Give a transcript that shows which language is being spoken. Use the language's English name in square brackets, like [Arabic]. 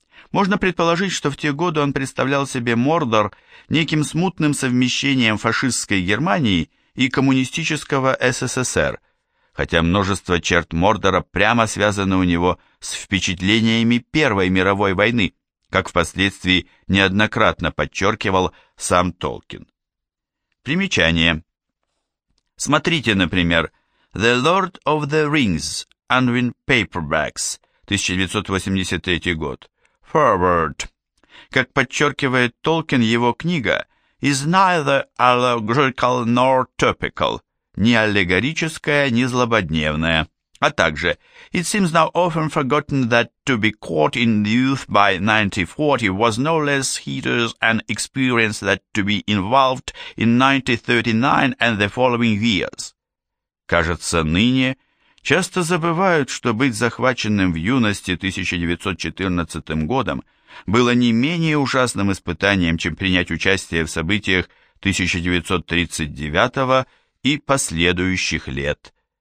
[Russian] Можно предположить, что в те годы он представлял себе Мордор неким смутным совмещением фашистской Германии и коммунистического СССР, хотя множество черт Мордора прямо связаны у него с впечатлениями Первой мировой войны, как впоследствии неоднократно подчеркивал сам Толкин. Примечание. Смотрите, например, «The Lord of the Rings» Unwin Paperbacks, 1983 год. [English] Forward. [Russian] Как подчеркивает Толкин, его книга [English] «is neither allegorical nor topical», [Russian] ни аллегорическая, ни злободневная. А также [English] «it seems now often forgotten that to be caught in youth by 1940 was no less hideous an experience than to be involved in 1939 and the following years». [Russian] Кажется, ныне часто забывают, что быть захваченным в юности 1914 годом было не менее ужасным испытанием, чем принять участие в событиях 1939 и последующих лет.